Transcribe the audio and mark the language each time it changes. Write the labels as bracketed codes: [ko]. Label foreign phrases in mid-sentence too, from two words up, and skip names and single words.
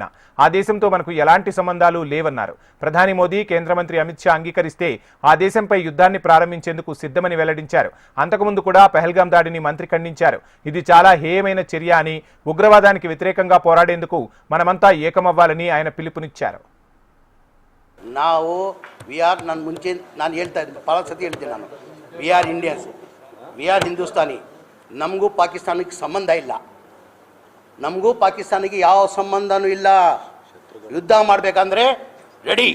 [te] ఆ దేశంతో మనకు ఎలాంటి సంబంధాలు లేవన్నారు. ప్రధాని మోదీ, కేంద్ర మంత్రి అమిత్ షా అంగీకరిస్తే ఆ దేశంపై యుద్ధాన్ని ప్రారంభించేందుకు సిద్ధమని వెల్లడించారు. అంతకుముందు కూడా పహల్గాం దాడిని మంత్రి ఖండించారు. ఇది చాలా హేయమైన చర్య అని, ఉగ్రవాదానికి వ్యతిరేకంగా పోరాడేందుకు మనమంతా ఏకమవ్వాలని ఆయన పిలుపునిచ్చారు. [kn] ನಾನು ಹೇಳ್ತಾ ಇದ್ದೀನಿ, ಭಾಳ ಸತಿ ಹೇಳ್ತೀನಿ ನಾನು, [en] we are Indians, we are Hindustani. [kn] ನಮಗೂ ಪಾಕಿಸ್ತಾನಕ್ಕೆ ಸಂಬಂಧ ಇಲ್ಲ, ನಮಗೂ ಪಾಕಿಸ್ತಾನಿಗೆ ಯಾವ ಸಂಬಂಧನೂ ಇಲ್ಲ. ಯುದ್ಧ ಮಾಡಬೇಕಂದ್ರೆ ರೆಡಿ.